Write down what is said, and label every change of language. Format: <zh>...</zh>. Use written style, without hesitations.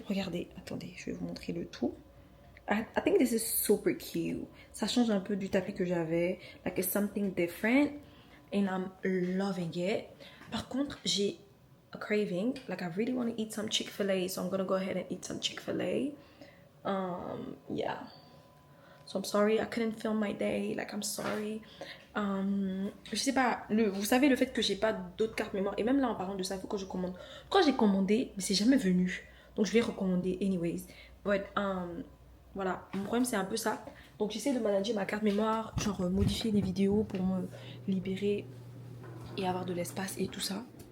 <fr>Regardez, attendez, je vais vous montrer le tout.</fr> <en>I think this is super cute.</en> <fr>Ça change un peu du tapis que j'avais.</fr> <en>Like, it's something different. And I'm loving it.</en> <fr>Par contre, j'ai</fr> <en>a craving. Like, I really want to eat some Chick-fil-A. So I'm going to go ahead and eat some Chick-fil-A. Yeah. So I'm sorry, I couldn't film my day. Like, I'm sorry.</en> <fr>Je sais pas, vous savez le fait que j'ai pas d'autres cartes mémoire. Et même là, en parlant de ça, il faut que je commande. Quand j'ai commandé, mais c'est jamais venu. Donc, je vais recommander anyways. But, voilà, mon problème, c'est un peu ça. Donc, j'essaie de manager ma carte mémoire. Genre, modifier les vidéos pour me libérer et avoir de l'espace et tout ça.</fr>